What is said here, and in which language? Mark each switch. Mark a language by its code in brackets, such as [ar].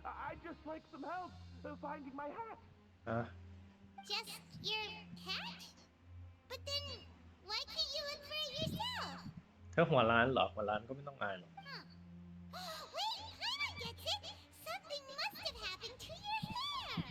[en] I'd just like some help finding my hat. [th] อ่ะ [en] Just your hat? But then, why can't you look for it yourself? [th] ถ้าหัวร้านเหรอหัวร้านก็ไม่ต้องอายหรอก [en] Wait, Paimon gets it. Something must have happened to your hair.